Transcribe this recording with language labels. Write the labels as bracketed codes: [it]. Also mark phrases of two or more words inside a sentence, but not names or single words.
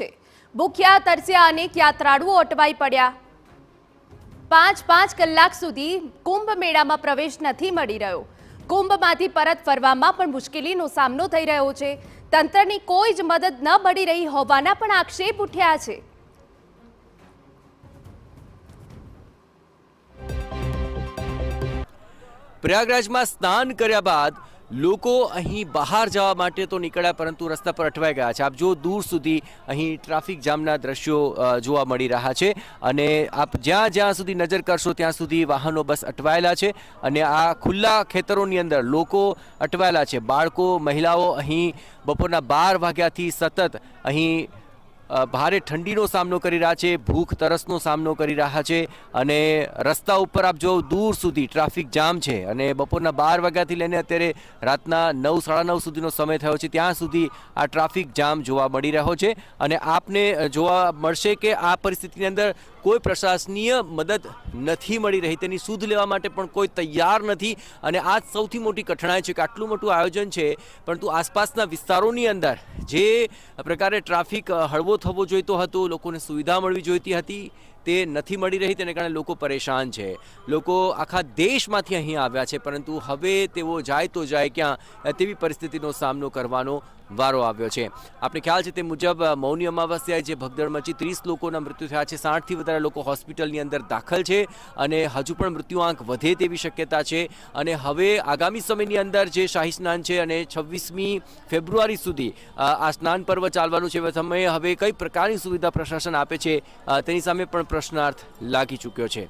[gu] ભૂખ્યા તરસ્યા અનેક યાત્રાળુઓ અટવાઈ પડ્યા। 5 કલાક સુધી કુંભ મેળામાં પ્રવેશ નથી મળી રહ્યો। કુંભમાંથી પરત ફરવામાં પણ મુશ્કેલીનો સામનો થઈ રહ્યો છે। તંત્રની કોઈ જ મદદ ન મળી રહી હોવાના પણ આક્ષેપ ઉઠ્યા છે। પ્રયાગરાજ માં સ્નાન કર્યા બાદ લોકો અહીં બહાર જવા માટે તો નીકળ્યા પરંતુ રસ્તા પર અટવાઈ ગયા છે। આપ જો દૂર સુધી અહીં ટ્રાફિક જામના દૃશ્યો જોવા મળી રહ્યા છે અને આપ જ્યાં જ્યાં સુધી નજર કરશો ત્યાં સુધી વાહનો બસ અટવાયેલા છે અને આ ખુલ્લા ખેતરોની અંદર લોકો અટવાયેલા છે। બાળકો મહિલાઓ અહીં બપોરના 12 વાગ્યાથી સતત અહીં ભારે ઠંડીનો સામનો કરી રહ્યા છે, ભૂખ તરસનો સામનો કરી રહ્યા છે અને રસ્તા ઉપર આપ જો દૂર સુધી ટ્રાફિક જામ છે અને બપોરના 12 વાગ્યાથી લઈને અત્યારે રાતના 9 સાડા 9 સુધીનો સમય થયો છે ત્યાં સુધી આ ટ્રાફિક જામ જોવા મળી રહ્યો છે અને આપને જોવા મળશે કે આ પરિસ્થિતિની અંદર કોઈ પ્રશાસનીય મદદ નહીં મળી રહી, તેની સૂધ લેવા માટે પણ કોઈ તૈયાર નહીં અને આજ સૌથી મોટી કઠિનાઈ છે કે આટલું મોટું આયોજન છે પરંતુ આસપાસના વિસ્તારોની અંદર જે પ્રકારે ટ્રાફિક હળવો થવો જોઈતો હતો, લોકોને સુવિધા મળવી જોઈતી હતી તે નહીં મળી રહી, તેને કારણે લોકો પરેશાન છે। લોકો આખા દેશમાંથી અહીં આવ્યા છે પરંતુ હવે તેઓ જાય તો જાય ક્યાં તેવી પરિસ્થિતિનો સામનો કરવાનો વારો આવ્યો છે। આપણે ખ્યાલ છે તે મુજબ મૌની અમાવસ્યાએ જે ભગદડ મચી 30 લોકોના મૃત્યુ થયા છે, 60થી વધારે લોકો હોસ્પિટલની અંદર દાખલ છે અને હજુ પણ મૃત્યુઆંક વધે તેવી શક્યતા છે અને હવે આગામી સમયની અંદર જે શાહી સ્નાન છે અને 26મી ફેબ્રુઆરી સુધી આ સ્નાન પર્વ ચાલવાનું છે, એ સમયે હવે કઈ પ્રકારની સુવિધા પ્રશાસન આપે છે તેની સામે પણ પ્રશ્નાર્થ લાગી ચૂક્યો છે।